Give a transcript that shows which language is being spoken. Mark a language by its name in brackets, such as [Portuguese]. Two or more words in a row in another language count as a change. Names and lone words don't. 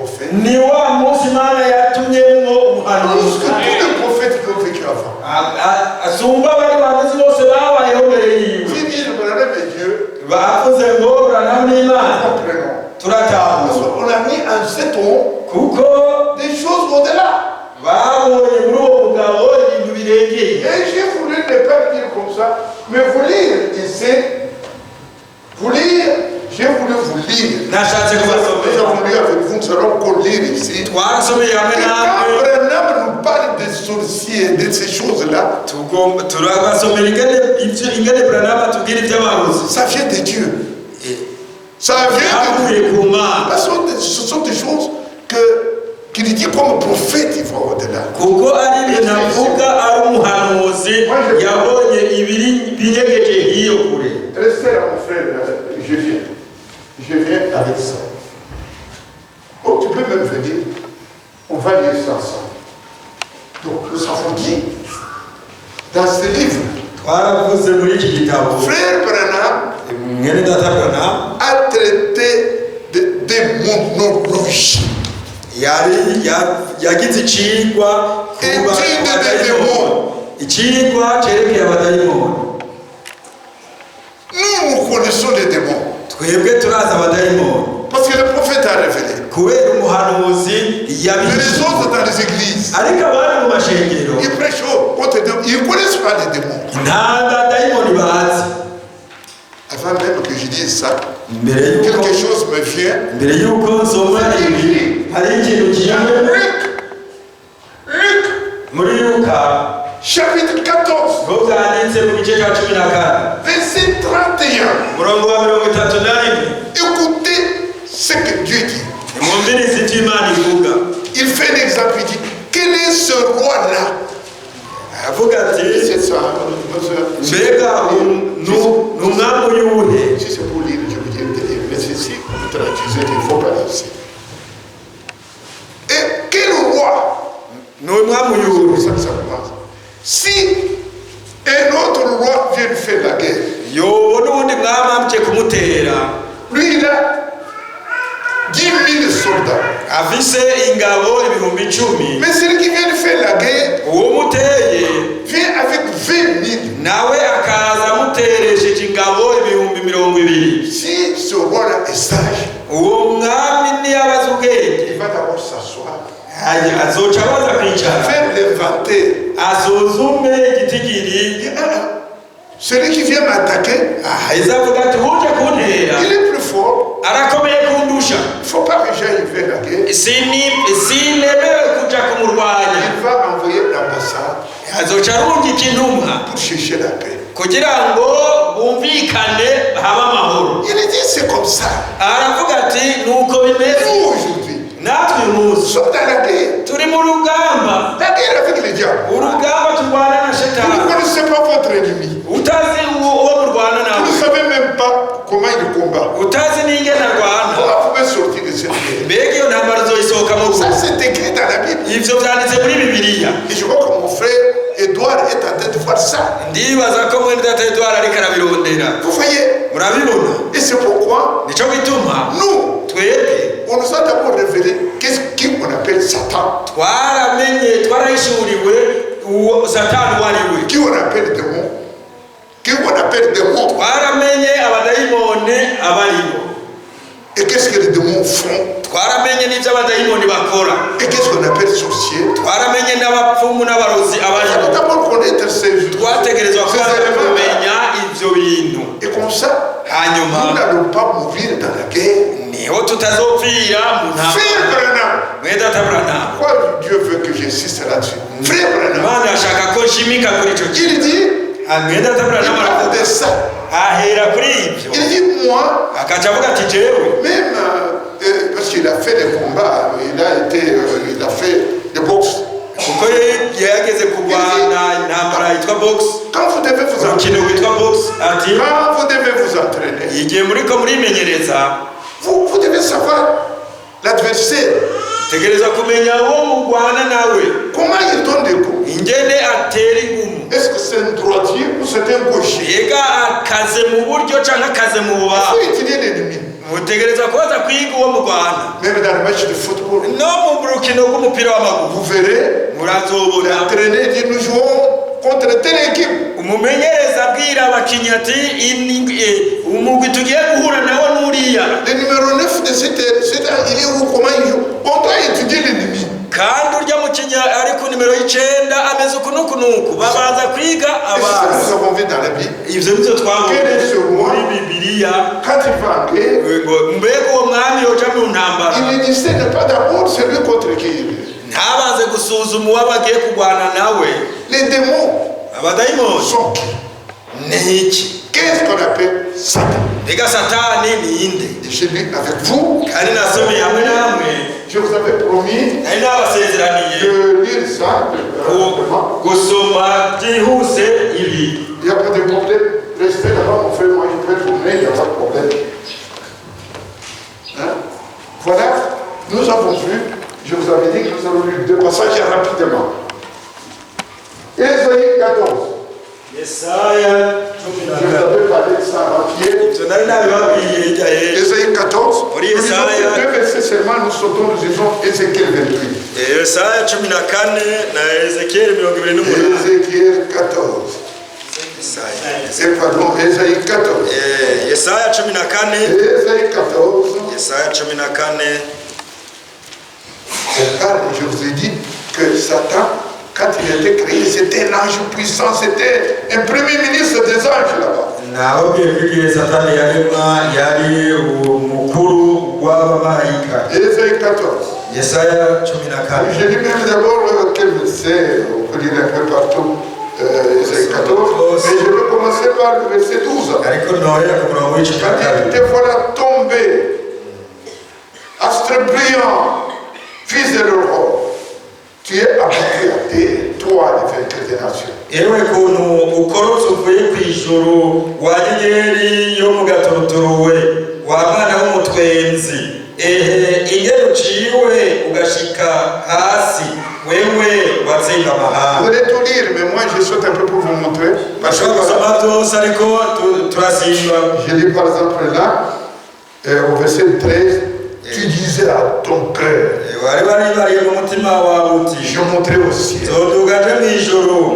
[Rundi] ni wa munsi Imana yatumyemo [French] Plus que [Rundi] umuhanuzi [French] tous les prophètes qui ont vécu avant. [Rundi] asumba bari bahanuzi bose babayeho mbere yiwe. [French] Si dit le Branham est Dieu, [Rundi] bavuze ngo Branham ni Imana [French] comprenons. [Rundi] turatahuza [French] Parce qu'on a mis en cet homme [Rundi] kuko [French] des choses au-delà. [Rundi] babonye muri uwo mugabo ibintu birengeye. [French] Et j'ai voulu ne pas le dire comme ça, mais vous lire ici, vous lire, j'ai voulu vous lire. [Rundi] nashatse [French] Nous [Rundi] kubasomera [French] avons lu avec vous, nous allons qu'on lire ici. [Rundi] twarasomeye hamwe [French] Et [Rundi] namwe [French] quand Branham nous parle des sorciers, de ces choses-là, [Rundi] tugomba turabasomera ingene Branham atubwira iby'abarozi [French] ça vient de Dieu. Ça vient de Dieu. [Rundi] byavuye ku Mana [French] Parce que ce sont des choses qu'il dit comme prophète, il va au-delà. [Rundi] kuko ari ibintu avuga ari umuhanuzi yabonye ibiri binyegeje hiyo kure. [French] Restez là, mon frère, je viens. Je viens avec ça. Oh, tu peux même venir. On va lire ça ensemble. Donc, nous avons dit, dans ce livre, [Rundi] twaravuze muri iki gitabo [French] frère Branham [Rundi] mwene data Branham [French] a traité de démonologie. [Rundi] yagize icigwa [French] Étude des démons. [Rundi] icigwa cerekeye abadayimoni. [French] Nous connaissons les démons. [Rundi] twebwe turazi abadayimoni [French] Parce que le prophète a révélé. [Rundi] kubera umuhanuzi [French] Mais les [Rundi] yabizi. [French] autres dans les églises, [Rundi] ariko abari mu mashengero [French] ils prêchent contre les démons. Ils ne connaissent pas les démons. [Rundi] nta badayimoni bazi. [French] Avant même que je dise ça, [Rundi] mbere yuko [French] quelque chose me vient. [Rundi] mbere yuko nsoma ibi hari ikintu kijanye [French] Luc, [Rundi] muri Luka [French] chapitre 14, [Rundi] ngo bwanditse mu gice cya 14 [French] verset 31. [Rundi] murongo wa 31. [French] Écoutez ce que Dieu dit. [Rundi] mwumvirize ivyo Imana ivuga. [French] Il fait un exemple, il dit, quel est ce roi-là? [Rundi] avuga ati [French] C'est ça, [Rundi] mbega ni umwami uyuhe. [French] si c'est pour lire, je veux dire, mais c'est si vous traduisez, il ne faut pas lire ici. Et quel roi? [Rundi] ni umwami [French] C'est [Rundi] uyuhe. [French] pour ça que ça commence. Si un autre roi vient faire la guerre, [Rundi] yobo n'ubundi mwami amuje kumutera [French] lui il a 10 000 soldats. [Rundi] afise ingabo 10,000. [French] Mais celui qui vient de faire la guerre [Rundi] uwo muteye [French] vient avec 20 000. [Rundi] nawe akaza amuteresheje ingabo 20,000. [French] Si ce roi-là est sage, [Rundi] uwo mwami niyabaza ubwenge [French] il va d'abord s'asseoir, [Rundi] azoca abaza kwicara [French] faire l'inventaire. [Rundi] asuzume igitigiri. [French] Il dit, celui qui vient m'attaquer, [Rundi] aheza avuga ati uje kuntera [French] il est plus fort. [Rundi] arakomeye kundusha. [French] Il ne faut pas que j'aille faire la guerre. [Rundi] sinemewe kuja kumurwanya. [French] Il va envoyer l'ambassade [Rundi] azoca arungika intumwa [French] pour chercher la paix. [Rundi] kugira ngo bumvikane habe amahoro. [French] Il dit, c'est comme ça. [Rundi] aravuga ati nuko bimeze. [French] Nous, aujourd'hui, [Rundi] natwe [French] nous [Rundi] muzi [French] sommes dans la guerre. [Rundi] turi mu rugamba. [French] La guerre avec le diable. [Rundi] urugamba turwana na [French] Vous ne [Rundi] shetani. [French] connaissez pas votre ennemi. [Rundi] utazi uwo murwana [French] Vous ne [Rundi] nawe. [French] savez même pas comment il combat. [Rundi] utazi n'ingene arwana. [French] Comment vous pouvez sortir de cette guerre? [Rundi] mbega iyo ntambara uzoyisohokamo [French] Ça, [Rundi] gute? [French] c'est écrit dans la Bible. [Rundi] ivyo vyanditse muri bibiliya. [French] Et je vois que mon frère Edouard est en train de voir ça. [Rundi] ndibaza ko mwene data Edouard ariko arabirondera. [French] Vous voyez? [Rundi] murabibona. [French] Et c'est pourquoi [Rundi] nico bituma [French] nous, [Rundi] twebwe [French] on nous a d'abord révélé qu'est-ce qu'on appelle Satan, [Rundi] twarahishuriwe uwo satani uwo ari we. [French] qui on appelle démon, qui on appelle démon. [Rundi] twaramenye abadayimoni abaribo. [French] Et qu'est-ce que les démons font? [Rundi] twaramenye n'ibyo abadayimoni bakora. [French] Et qu'est-ce qu'on appelle sorcier? [Rundi] twaramenye n'abapfumu n'abarozi [French] Il faut [Rundi] abaribo. [French] d'abord connaître ces [Rundi] twategerezwa [French] ces [Rundi] kubanza [French] éléments. [Rundi] kumenya ivyo bintu. [French] Et comme ça, nous [Rundi] hanyuma [French] n'allons pas mourir dans la guerre. [Rundi] niho tutazopfira mu ntambara. [French] Frère Branham, [Rundi] mwene data Branham, [French] pourquoi Dieu veut que j'insiste là-dessus? Frère Branham, [Rundi] Imana ashaka ko nshimika kuri ico kintu. [French] il dit, [Rundi] mwene data [French] il [Rundi] Branham [French] parle [Rundi] aravuga [French] de ça. [Rundi] ahera kuri ivyo. [French] Il dit, moi, [Rundi] akaca avuga ati jewe [French] même parce qu'il a fait des combats, il a fait des boxe. [Rundi] kuko yageze kurwana intambara yitwa box. [French] Quand vous devez vous [Rundi] urukino [French] entraîner, [Rundi] witwa box ati [French] quand vous devez vous entraîner, [Rundi] igihe muriko murimenyereza [French] vous devez savoir l'adversaire, [Rundi] tegereza kumenya uwo murwana nawe [French] comment il donne des coups. [Rundi] ingene atera ingumu. [French] Est-ce que c'est un droitier ou c'est un gaucher? [Rundi] yega akaze mu buryo canke akaze mu [French] Il [Rundi] bubaho. [French] faut étudier l'ennemi. [Rundi] mutegereza kubaza kwiga uwo mu Rwanda [French] Même dans le match de football, [Rundi] no mu rukino rw'umupira w'amaguru [French] vous verrez [Rundi] murazobona [French] l'entraîneur dit nous jouons contre telle équipe. [Rundi] umumenyereza abwira abakinnyi ati umugwi tugiye guhura nawo n'uriya. [French] Le numéro 9 de cette il est où, comment il joue? On doit étudier l'ennemi. [Rundi] kandi urya mukinnyi ari ku nimero y'icenda ameze uku n'uku n'uku babanza kwiga abantu. [French] Nous avons vu dans la Bible. [Rundi] Ivyo nivyo twabonye muri Bibiliya. [French] Quand il va en guerre, [Rundi] mbega uwo mwami yoja mu ntambara [French] il ne distingue pas d'abord celui contre qui il est. [Rundi] ntabanze gusuzuma uwo bagiye kurwana nawe. [French] Les démons [Rundi] abadayimoni [French] sont qui? [Rundi] n'iki? [French] Qu'est-ce qu'on appelle Satan? [Rundi] mbega satani ni inde? [French] Je lis avec vous. [Rundi] kandi nasomeye hamwe namwe [French] Je vous avais promis [Rundi] nari nabasezeraniye [French] de lire ça rapidement. [Rundi] gusoma byihuse ibi. [French] Il n'y a pas de problème. Restez là-bas, mon frère, moi je peux tourner, il n'y a pas de problème. Hein? Voilà, nous avons vu, je vous avais dit que nous allons lire deux passages rapidement. Ésaïe 14. [Rundi] Yesaya [French] Je vous avais parlé de ça avant-hier. [Rundi] ivyo nari nabibabwiye hirya y'ejo. [French] Ésaïe 14. Oui, Nous lisons Ésaïe. deux versets seulement, nous sautons, nous disons Ézéchiel 28. [Rundi] Yesaya 14 na Ezekiyeli 28. [French] Ézéchiel 14. Et pardon, Ésaïe 14. [Rundi] Yesaya 14. [French] Ésaïe 14. [Rundi] Yesaya 14. [French] Car je vous ai dit que Satan, quand il était créé, c'était un ange puissant, c'était un premier ministre des anges là-bas. [Rundi] nababwiye ko igihe satani yaremwa yari umukuru w'abamarayika. [French] Ésaïe 14. [Rundi] Yesaya 14. [French] Je lis même d'abord quel verset, on peut lire un peu partout, Ésaïe 14, mais je vais commencer par le verset 12. [Rundi] ariko nohera ku murongo w'icumi na kabiri. [French] Te voilà tombé, astre brillant, fils de l'aurore. Tu es habitué à terre, toi, les vainqueurs des nations. [Rundi] ewe kuntu ukorotse uvuye ku ijuru wa nyenyeri yo mu gaturuturu we wa mwana w'umutwenzi ingero uciwe ugashika hasi wewe watsinda [French] Vous [Rundi] amahanga. [French] allez tout lire, mais moi je saute un peu pour vous montrer. Parce que [Rundi] bashobora gusoma byose ariko turasimba. [French] je lis par exemple là, au verset 13, tu disais à ton cœur, [Rundi] wari waribariye mu mutima wawe uti [French] je montrais au ciel, [Rundi] zoduga nje mu ijuru